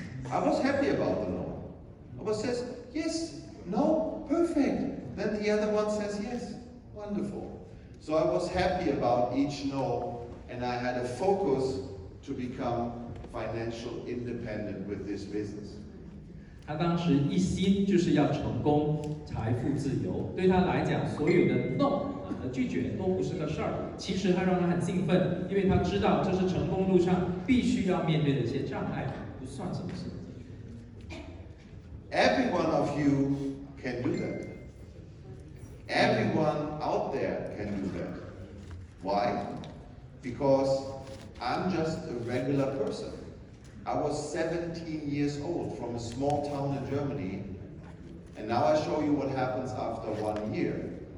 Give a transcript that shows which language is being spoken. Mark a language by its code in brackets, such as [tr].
[en] I was happy about the no. I was says, yes, no, perfect. Then the other one says yes, wonderful. So I was happy about each no, and I had a focus to become financial independent with this business. [zh] 他当时一心就是要成功、财富自由，对他来讲，所有的 no 和拒绝都不是个事儿。其实他让他很兴奋，因为他知道这是成功路上必须要面对的一些障碍，不算什么事。 [en] Every one of you can do that. Everyone out there can do that. Why? Because I'm just a regular person. I was 17 years old from a small town in Germany, and now I show you what happens after 1 year.